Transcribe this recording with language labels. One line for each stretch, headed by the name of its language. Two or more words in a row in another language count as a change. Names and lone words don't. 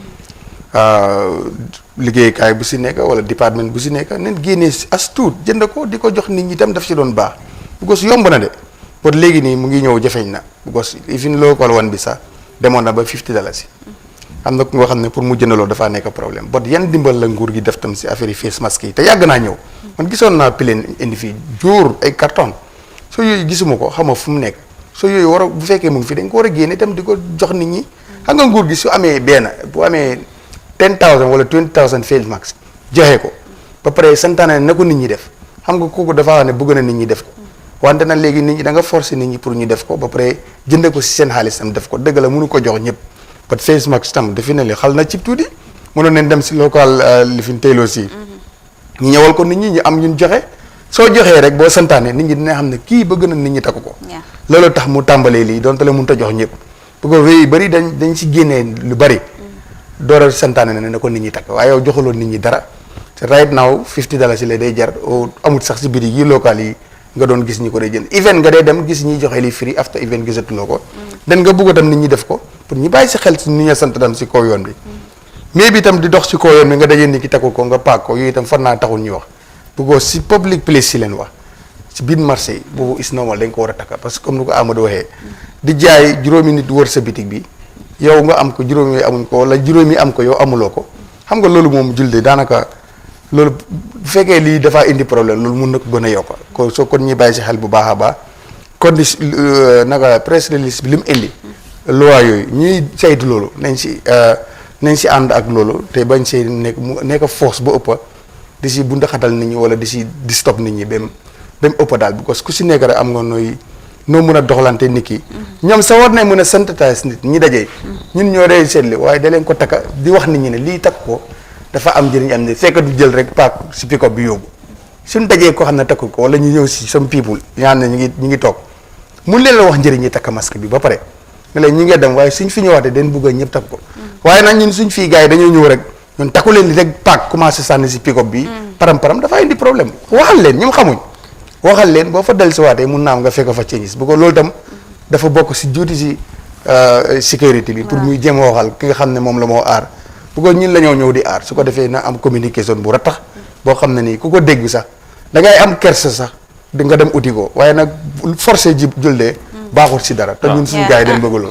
Wolof: liggéeykaay bu si nekk wala département bu si nekk nen génnee as tuut jënd ko di ko jox nit ñi tam daf si doon baax because yomb na de pour léegi nii mu ngi ñëw jafeñ na because
English: even local one
Wolof: bi sax demoon na ba $50 am na ku nga xam ne pour mu jënd loolu dafaa nekk problème bot yan dimbal la nguur gi def tam si affaire yi face mask yi te yàgg naa ñëw man gisoon naa pileen indi fii jóor ay carton soo yooyu gisuma ko xam nga fu mu nekk soo yooyu war a bu fekkee mu ngi fi dañ ko war a génne itam di ko jox nit ñi xam nga nguur gi su amee bu amee 10,000 wala 20,000 face mask joxe ko ba pare santaane na ko nit ñi def xam nga kooku dafa wax ne bëgg na nit ñi def ko wante nag léegi nit ñi da nga forcer nit ñi pour ñu def ko ba pare jënde ko si seen xaalis tam def ko dëgg la mënu ko jox ñëpp but face mask tam defi na li xal na ci tuuti mënoon nañ dem si local li fi teyloo si ñu ñëwal ko nit ñi ñu am ñun joxe soo joxee rek boo santaane nit ñi dina xam ne kii bëgg na nit ñi takku ko loolu tax mu tàmbalee lii donte la mënut a jox ñëpp bu ko wéy bëri dañ si génnee lu bëri door a santaane ne ko nit ñi takk waaye yow joxaloon nit ñi dara te
English: right now
Wolof: $50 la day jar amut sax si biir yi local yi nga doon gis ñi ko dee jënd event nga dee dem gis ñiy joxe li free after event gisatuloo ko den nga bëgg tam nit ñi def ko pour ñu bàyyi si xel si ni ñu sant tam si kaw yoon bi mais bi itam di dox si kaw yoon bi nga dajee ni ki takku ko nga paak ko yooyu itam fan naa taxul ñu wax bëggoo si public place si leen wax si biir marché yi boobu
English: is normal
Wolof: dañ ko war a takka
French: parce que comme
Wolof: ni ko Amadou waxee di jaay juróomi nit wër sa bitig bi yow nga am ko juróomi yi amuñ ko wala juróomi am ko yow amuloo ko xam nga loolu moom julde daanaka loolu bu fekkee lii dafa indi problème loolu mun na ko gën a yokk ko soo kon ñuy bàyyi si xel bu baax a baax kon di naka press release bi li mu indi loi yooyu ñuy saytu loolu nañ si ànd ak loolu te bañ see nekk force ba ëppa di si bu ndaxatal nit ñi wala di stop nit ñi ba mu ëppa daal because ku si nekk rek am nga noo mën a doxalante nit ki ñoom sa war nañ mën a synthétise nit ñi dajee ñun ñoo dee seetli waaye da leen ko takka di wax nit ñi ne lii takk ko dafa am njëriñ am ne fekk du jël rek paak si pick-up bi yóbbu suñ dajee koo xam ne takkul ko wala ñu ñëw si
English: some people
Wolof: ñaan ne ñu ngi toog mun leen la wax njëriñ ñi takka masque bi ba pare nga leen ñi ngee dem waaye suñ fi ñëwaatee den bugg a ñëpp takk ko waaye nag ñun suñ fii gars yi dañoo ñëw rek ñun takku leen li rek paak commencé sànni si pick-up bi param dafa indi problème waxal leen ñoom xamuñ waxal leen boo fa del si waatee mun naam nga fekk fa changes bu ko loolu tam dafa bokk si juuti si sécurité bi pour muy jéem a waxal ki nga xam ne moom la moo aar bu ko ñun la ñëw di aar su ko defee na am communication bu ratax boo xam ne nii ku ko dégg sax da ngay am kersa sax di nga dem uti ko waaye nag forcé ji jëldee baaxul si dara te ñun suñu gars yi dañ bëgg loolu